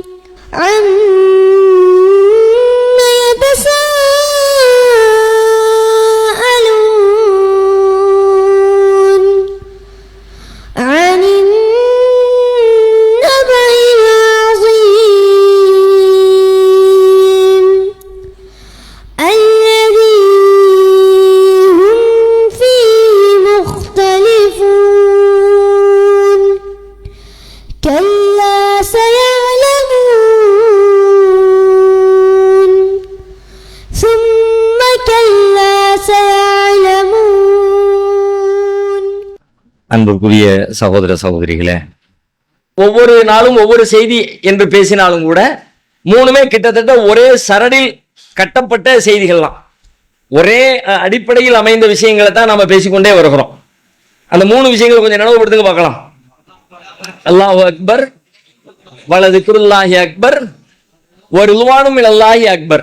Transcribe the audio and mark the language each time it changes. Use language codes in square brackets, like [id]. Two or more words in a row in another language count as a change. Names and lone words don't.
[ar] عما يتساءلون عن النبأ العظيم الذي هم فيه مختلفون كلا سيعلمون ثم كلا سيعلمون. [ta] அன்புக்குரிய சகோதர சகோதரிகளே, ஒவ்வொரு நாளும் ஒவ்வொரு செய்தி என்று பேசினாலும் கூட மூணுமே கிட்டத்தட்ட ஒரே சரடில் கட்டப்பட்ட செய்திகள்லாம், ஒரே அடிப்படையில் அமைந்த விஷயங்களை தான் நம்ம பேசிக்கொண்டே வருகிறோம். அந்த மூணு விஷயங்களை கொஞ்சம் நினைவுபடுத்துங்க பார்க்கலாம். [ar] الله أكبر ولذكر الله أكبر ورضوان من الله أكبر.